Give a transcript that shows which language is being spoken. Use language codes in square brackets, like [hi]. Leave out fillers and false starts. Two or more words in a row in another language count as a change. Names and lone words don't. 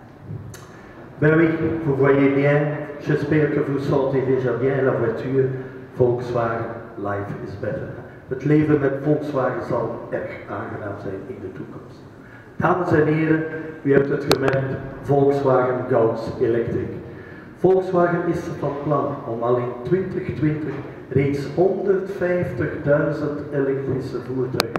[fr] Ben oui, vous voyez bien, j'espère que vous sentez déjà bien la voiture Volkswagen Life is Better. [nl] Het leven met Volkswagen zal erg aangenaam zijn in de toekomst. Dames en heren, u hebt het gemerkt, Volkswagen Gauss Electric. Volkswagen is van plan om al in 2020 reeds 150.000 elektrische voertuigen.